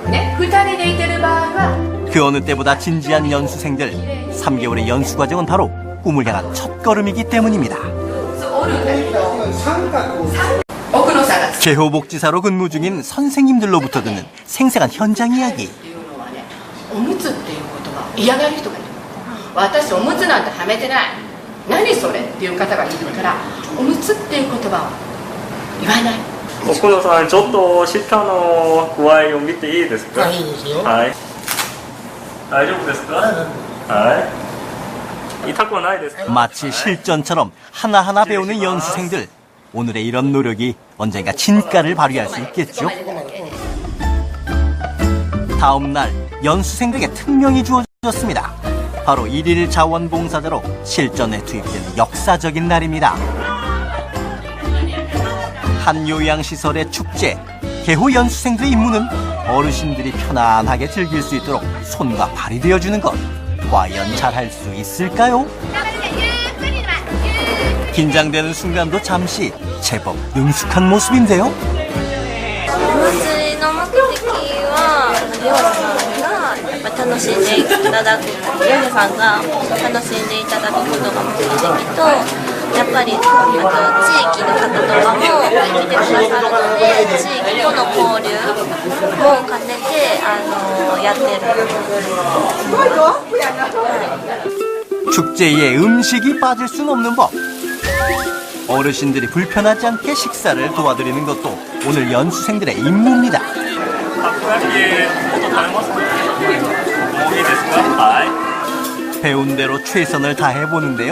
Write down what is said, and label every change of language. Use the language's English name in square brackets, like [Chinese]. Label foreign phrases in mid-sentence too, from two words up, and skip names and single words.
[Korean] 그 어느 때보다 진지한 연수생들. 3개월의 연수 과정은 바로 꿈을 향한 첫걸음이기 때문입니다. 개호복지사로 근무 중인 선생님들로부터 듣는 생생한 현장 이야기. [Japanese] おむつっていう言葉嫌がる人がいる。私おむつなんてはめてない。何それっていう方がいるからおむつっていう言葉を言わない。奥野さん、ちょっと下の具合を見ていいですか？いいですよ。はい。大丈夫ですか？はい。痛くはないですか？ [Korean] 마치 실전처럼 하나하나 배우는 연수생들. 오늘의 이런 노력이 언젠가 진가를 발휘할 수 있겠죠. 다음 날 연수생들에게 특명이 주어졌습니다. 바로 1일 자원봉사자로 실전에 투입되는 역사적인 날입니다. 한 요양시설의 축제, 개호 연수생들의 임무는 어르신들이 편안하게 즐길 수 있도록 손과 발이 되어주는 것. 과연 잘할 수 있을까요? 긴장되는 순간도 잠시 제법 능숙한 모습인데요. [Japanese] お祭りの目的は漁師さんが楽しんでいただく、漁師さんが楽しんでいただくことが目的と、やっぱり地域の方とかも来てくださるので、地域との交流も兼ねてやってる。 [Korean] 축제에 음식이 빠질 순 없는 법. 어르신들이 불편하지 않게 식사를 도와드리는 것도 오늘 연수생들의 임무입니다. 배운 대로 최선을 다해보는데요.